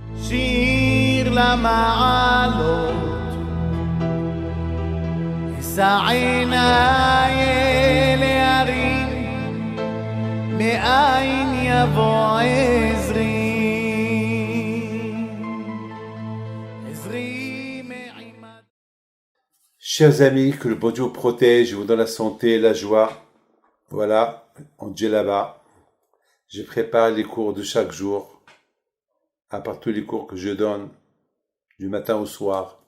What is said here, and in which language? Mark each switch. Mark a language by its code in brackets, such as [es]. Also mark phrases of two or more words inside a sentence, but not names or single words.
[he] שיר למעלות, אשא עיניי אל ההרים, מאין יבוא עזרי. [fr] Chers amis, que le bon Dieu vous protège, vous donne la santé, la joie. Voilà, on dit là-bas. Je prépare les cours de chaque jour, à part tous les cours que je donne, du matin au soir.